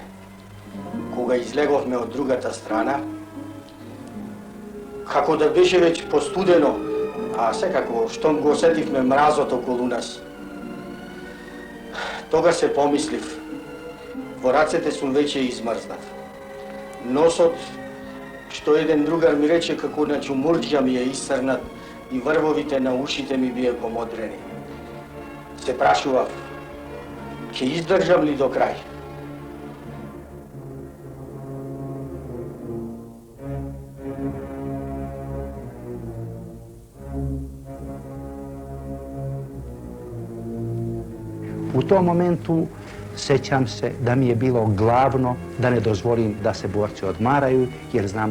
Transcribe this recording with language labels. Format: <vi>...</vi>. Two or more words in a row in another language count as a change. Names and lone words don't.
<mk>Кога излеговме од другата страна, како да беше веќе постудено, а секако штом го осетивме мразот околу нас, тога се помислив, во рацете сум веќе измрзнат. Носот, што еден другар ми рече како на чумурџја ми е исцрнат и врвовите на ушите ми бие помодрени. Се прашував, ќе издржам ли до крај?</mk> <sr>U tom momentu sećam se da mi je bilo glavno da ne dozvolim da se borci odmaraju, jer znam</sr>